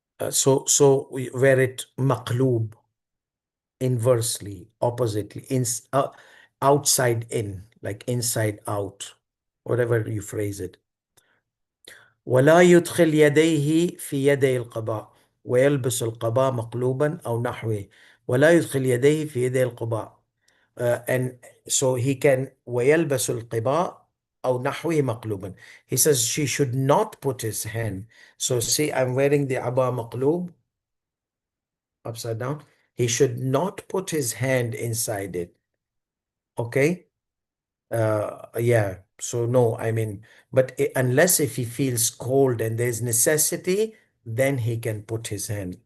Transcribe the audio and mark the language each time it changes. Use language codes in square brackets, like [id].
[en] So we wear it maqloob, inversely, oppositely, outside in, like inside out, whatever you phrase it. [ar] ولا يدخل يديه في يدي القباء ويلبس القباء مقلوبا أو نحوه. ولا يدخل يديه في يدي القباء. [en] And so he can [ar] ويلبس القباء أو نحوه مقلوبا. [en] He says she should not put his hand. So see, I'm wearing the abba maqloob, upside down. He should not put his hand inside it. Okay. Yeah. So no, I mean, but unless if he feels cold and there's necessity, then he can put his hand.